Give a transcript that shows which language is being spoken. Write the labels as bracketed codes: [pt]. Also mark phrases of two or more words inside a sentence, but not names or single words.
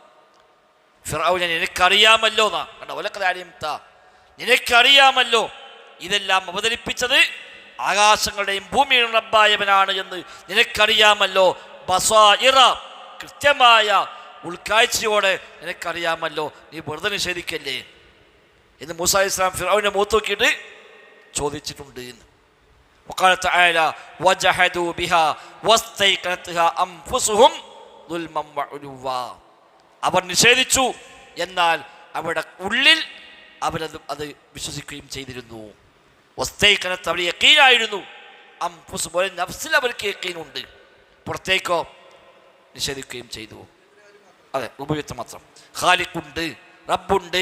[ml] ഫിർഔനെ നിനക്കറിയാമല്ലോ എന്നാ കണ്ടോ, [ar] لقد علمت, [ml] നിനക്കറിയാമല്ലോ ഇതെല്ലാം അവതരിപ്പിച്ചത് ആകാശങ്ങളുടെയും ഭൂമിയുടെയും റബ്ബായവനാണ് എന്ന് നിനക്കറിയാമല്ലോ. ബസായിറ, കൃത്യമായ ഉൾക്കാഴ്ചയോടെ നിനക്കറിയാമല്ലോ, നീ വെറുതെ നിഷേധിക്കല്ലേ എന്ന് മൂസ [ar] عليه السلام [ml] ഫിർഔനെ മുഖത്ത് നോക്കിയിട്ട് ചോദിച്ചിട്ടുണ്ട്. [ar] وقال تعالى وجحدوا بها واستيقنتها انفسهم ظلما وعلوا. [ml] അവർ നിഷേധിച്ചു, എന്നാൽ അവരുടെ ഉള്ളിൽ അവരത് വിശ്വസിക്കുകയും ചെയ്തിരുന്നു. വസ്തൈഖനത്ത് അവർ യഖീനായിരുന്നു, അംഫുസ് പോലെ നഫ്സിൽ അവർക്ക് യഖീനുണ്ട്, പുറത്തേക്കോ നിഷേധിക്കുകയും ചെയ്തു. അതെ, റുബൂബിയ്യത്ത് മാത്രം. ഖാലിഖുണ്ട്, റബ്ബുണ്ട്.